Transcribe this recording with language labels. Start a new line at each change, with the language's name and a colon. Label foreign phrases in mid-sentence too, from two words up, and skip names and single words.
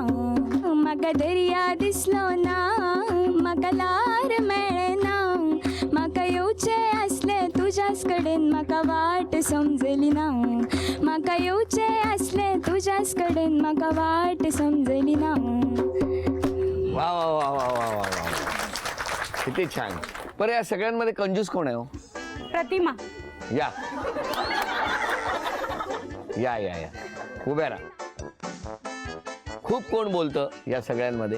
Konkani: म्हाका दर्या दिसलो ना, म्हाका लार मेळना, म्हाका येवचे आसले तुज्याच कडेन म्हाका वाट समजली ना, म्हाका येवचे आसले तुज्याच कडेन म्हाका वाट समजली ना. वा वा वा वा वा वा वा.
Marathi: किती छान. बरं, या सगळ्यांमध्ये कंजूस कोण आहे हो? प्रतिमा. या या या या उभ्या राहा. खूप कोण बोलतं या सगळ्यांमध्ये?